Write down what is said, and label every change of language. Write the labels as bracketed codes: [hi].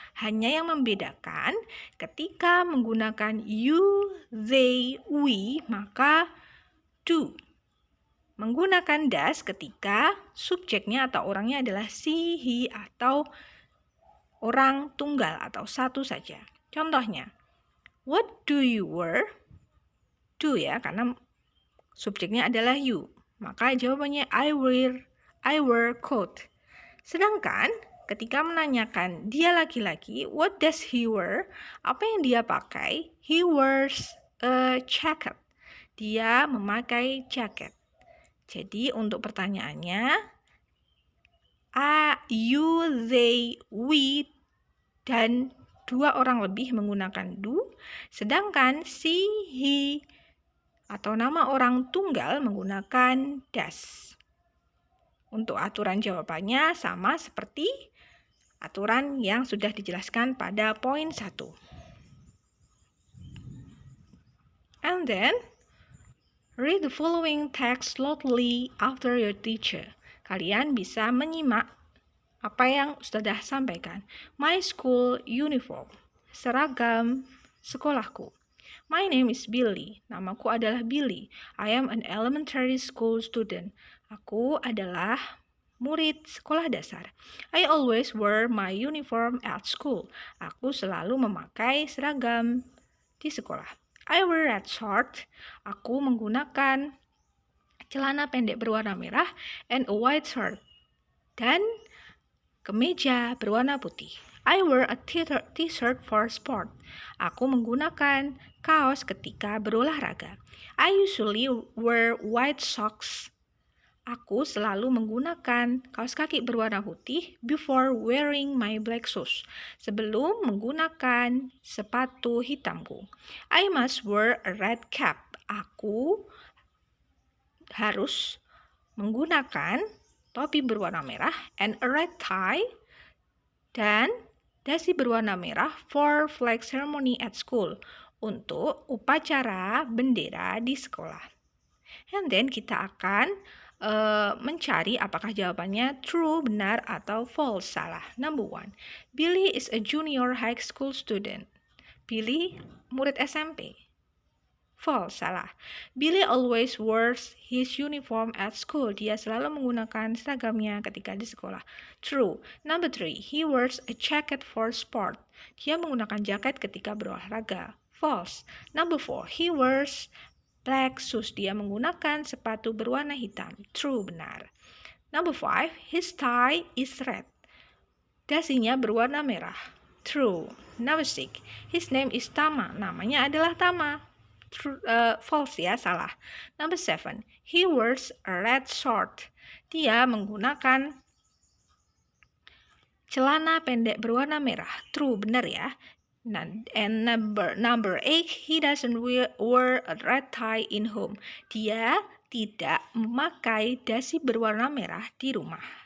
[id] Hanya yang membedakan ketika menggunakan you, they, we, maka do. Menggunakan does ketika subjeknya atau orangnya adalah she, he, atau orang tunggal atau satu saja. [en] Contohnya, what do you wear? [id] Do ya, karena subjeknya adalah you. Maka jawabannya [en] I wear coat. [id] Sedangkan ketika menanyakan dia laki-laki, [en] what does he wear? [id] Apa yang dia pakai? [en] He wears a jacket. [id] Dia memakai jaket. Jadi untuk pertanyaannya, you, they, we, dan dua orang lebih menggunakan do, sedangkan she, he, atau nama orang tunggal menggunakan does. Untuk aturan jawabannya sama seperti aturan yang sudah dijelaskan pada poin 1. [en] And then, read the following text slowly after your teacher. [id] Kalian bisa menyimak apa yang Ustazah sampaikan. [en] My school uniform. [id] Seragam sekolahku. [en] My name is Billy. [id] Namaku adalah Billy. [en] I am an elementary school student. [id] Aku adalah murid sekolah dasar. [en] I always wear my uniform at school. [id] Aku selalu memakai seragam di sekolah. [en] I wear red shirt. [id] Aku menggunakan celana pendek berwarna merah, [en] and a white shirt, [id] dan kemeja berwarna putih. [en] I wear a t-shirt for sport. [id] Aku menggunakan kaos ketika berolahraga. [en] I usually wear white socks. [id] Aku selalu menggunakan kaos kaki berwarna putih [en] before wearing my black shoes. [id] Sebelum menggunakan sepatu hitamku. [en] I must wear a red cap. [id] Aku harus menggunakan topi berwarna merah [en] and a red tie [id] dan dasi berwarna merah [en] for flag ceremony at school, [id] untuk upacara bendera di sekolah. [en] And then [id] kita akan mencari apakah jawabannya true, benar, atau false, salah. [en] Number 1, Billy is a junior high school student. [id] Billy murid SMP. False, salah. [en] Billy always wears his uniform at school. [id] Dia selalu menggunakan seragamnya ketika di sekolah. [en] True. Number 3, he wears a jacket for sport. [id] Dia menggunakan jaket ketika berolahraga. [en] False. Number 4, he wears black shoes. [id] Dia menggunakan sepatu berwarna hitam. True, benar. [en] Number 5, his tie is red. [id] Dasinya berwarna merah. [en] True. Number 6, his name is Tama. [id] Namanya adalah Tama. [en] True, false ya, salah. Number 7, he wears a red shirt. [id] Dia menggunakan celana pendek berwarna merah. [en] True, [id] benar ya. [en] And number 8, he doesn't wear a red tie in home. [id] Dia tidak memakai dasi berwarna merah di rumah.